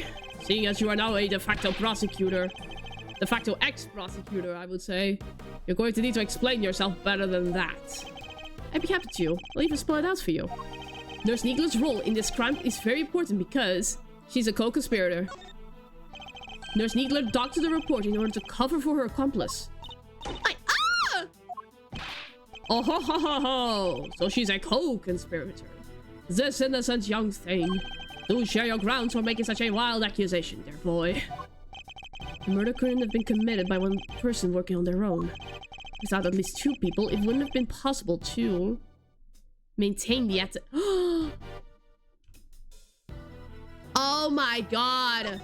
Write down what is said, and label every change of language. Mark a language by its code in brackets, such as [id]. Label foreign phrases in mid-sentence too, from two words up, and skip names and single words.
[en] Seeing as you are now a de facto prosecutor. De facto ex-prosecutor, I would say. You're going to need to explain yourself better than that. I'd be happy to. I'll even spell it out for you. Nurse Needler's role in this crime is very important because she's a co-conspirator. Nurse Needler doctored the report in order to cover for her accomplice. Oh ho ho ho ho! So she's a co-conspirator. This innocent young thing. Do share your grounds for making such a wild accusation, dear boy. The murder couldn't have been committed by one person working on their own. Without at least two people, it wouldn't have been possible to maintain the Oh my god!